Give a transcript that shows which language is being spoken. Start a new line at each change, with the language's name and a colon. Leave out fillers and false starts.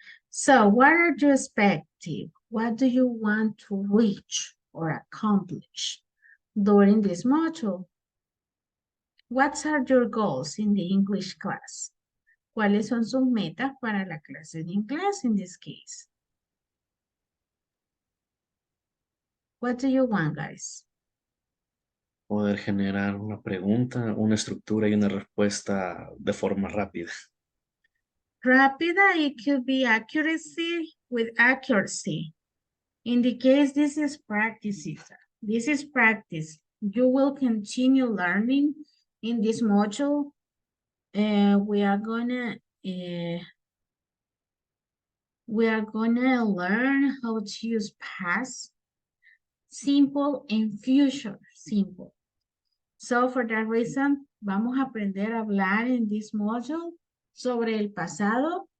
English: So, what are you expecting? What do you want to reach or accomplish during this module? What are your goals in the English class?
Spanish: ¿Cuáles son sus metas para la clase de inglés
English: in this case? What do you want, guys?
Spanish: Poder generar una pregunta, una estructura y una respuesta de forma rápida.
English: Rápida, it could be accuracy with accuracy. In the case, this is practice. This is practice. You will continue learning in this module. We are gonna learn how to use past simple and future simple. So for that reason,
Spanish: vamos a aprender a hablar en
English: this module
Spanish: sobre el pasado.